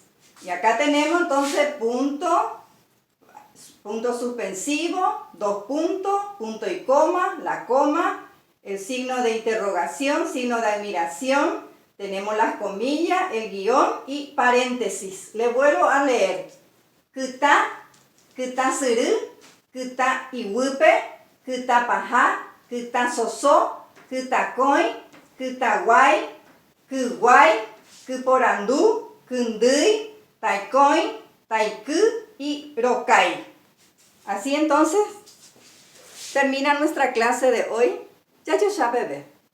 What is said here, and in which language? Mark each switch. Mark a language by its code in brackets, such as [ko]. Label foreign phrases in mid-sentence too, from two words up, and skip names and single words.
[es] Y acá tenemos entonces punto. Punto suspensivo, 2 puntos, punto y coma, la coma, el signo de interrogación, signo de admiración, tenemos las comillas, el guión y paréntesis. Le vuelvo a leer. [gn] Kuta, kuta suru, kuta iwupe, kuta paja, kuta soso, kuta koi, kuta guay, kuguay, kuporandú, kundui, taikoin, taiku y rokai. [es] Así entonces termina nuestra clase de hoy. Ya, bebé.